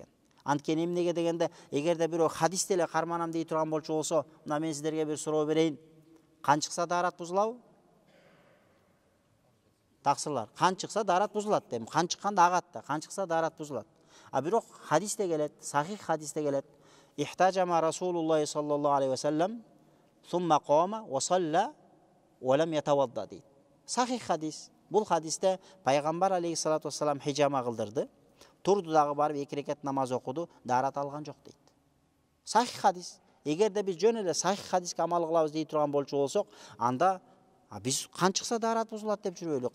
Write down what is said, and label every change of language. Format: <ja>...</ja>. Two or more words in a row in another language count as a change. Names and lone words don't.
<ky>Анткени эмнеге дегенде, эгерде бирөө хадис деле карманам дей турган болчу болсо, мына мен сиздерге бир суроо берейин. Кан чыкса даарат бузулабы? Таксырлар, кан чыкса даарат бузулат дейм. Кан чыкканда агат да, кан чыкса даарат бузулат. Бирок хадисте келет, сахих хадисте келет.</ky> <ar>احتجم رسول الله صلى الله عليه وسلم ثم قام وصلى ولم يتوضأ дейт.</ar> <ky>Сахих хадис. Бул хадисте пайгамбар</ky> <ar>عليه الصلاة والسلام</ar> <ky>хижама кылдырды. Турду дагы барып 2 рекат намаз окуду, даарат алган жок дейт. Сахих хадис. Эгерде биз жөн эле сахих хадиске амал кылабыз дей турган болчу болсок, анда биз кан чыкса даарат бузулат деп жүрөбүз.</ky>